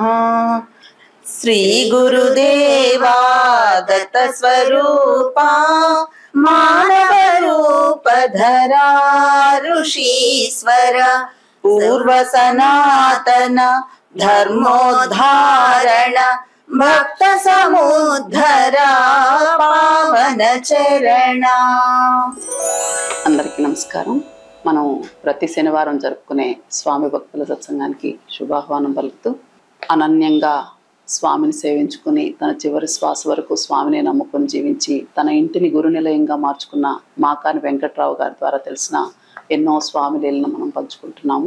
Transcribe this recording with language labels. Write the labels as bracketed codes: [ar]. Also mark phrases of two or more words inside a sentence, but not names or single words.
[mr] श्री गुरुदेवा दत्त स्वरूपा मानव रूप धरा ऋषीश्वर पूर्व सनातन धर्मोद्धारण भक्त समुद्धरा पावन चरण। [te] అందరికీ నమస్కారం. మనం ప్రతి శనివారం జరుపుకునే స్వామి భక్తుల సత్సంగానికి శుభాహ్వానం పలుకుతూ అనన్యంగా స్వామిని సేవించుకుని తన చివరి శ్వాస వరకు స్వామిని నమ్ముకొని జీవించి తన ఇంటిని గురునిలయంగా మార్చుకున్న మాకాని వెంకట్రావు గారి ద్వారా తెలిసిన ఎన్నో స్వామి లీలను మనం పంచుకుంటున్నాము.